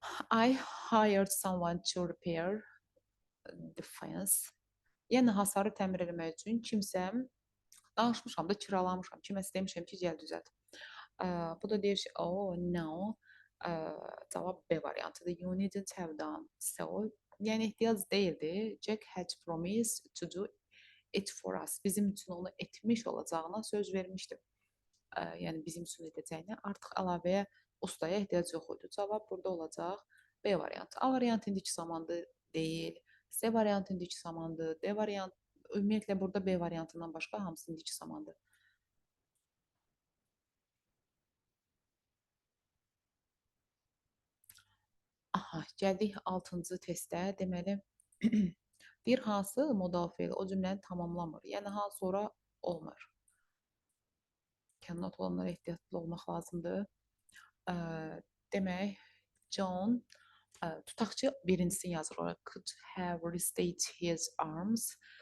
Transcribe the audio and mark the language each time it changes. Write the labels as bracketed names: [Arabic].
[English] I hired someone to repair the fence. [Azerbaijani] Yəni hasarı təmir etmək üçün kimsə danışmışam da, kiralamışam. Kiməsə demişəm ki, gəl düzəlt. Bu da deyir ki, [English] oh no. [Azerbaijani] Cavab B variantıdır. [English] You needn't have done so. [Azerbaijani] Yəni ehtiyac deyildi. [English] Jack had promised to do it for us. [Azerbaijani] Bizim üçün onu etmiş olacağına söz vermişdim. Yəni bizim üçün edəcəyinə artıq əlavəyə ustaya ehtiyac yox idi. Cavab burada olacaq B variantı. A variantı indiki zamandı deyil. C variantı indiki zamandı. D variantı ümumiyyətlə burada B variantından başqa hamısı indiki zamandır. Aha, gəldik 6-cı testə. Deməli, bir hansı modal feil o cümləni tamamlamır. Yəni ha sonra olmur. Kənot olanlara ehtiyatlı olmaq lazımdır. Ə, demək, John tutaq ki, birincisini yazırıq. [English] Could have rested his arms.